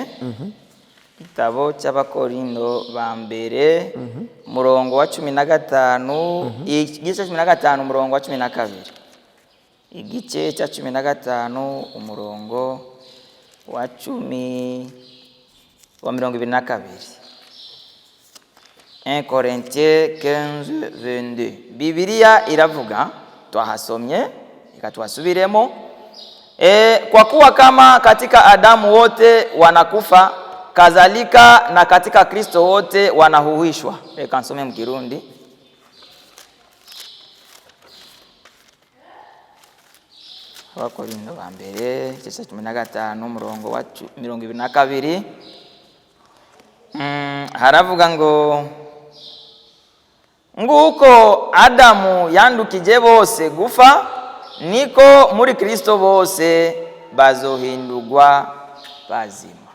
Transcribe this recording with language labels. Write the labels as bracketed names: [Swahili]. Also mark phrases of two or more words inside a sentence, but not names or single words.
[Rundi] Gitabo cy'Abakorindo ba mbere murongo wa 15, igice 15 murongo wa 12, igice cya 15 umurongo wa 22. 1 Corinthiens 15:22. Biblia iravuga, twahasomye reka twasubiremo. [Swahili] Kwa kuwa kama katika Adamu wote wanakufa, kadhalika na katika Kristo wote wanahuishwa. [Rundi] Reka nsome mu Kirundi. Abakorindo ba mbere igice 15 umurongo wa 22. Haravuga ngo nguko Adamu yandukije bose gufa, niko muri Kristo bose bazohindurwa bazima.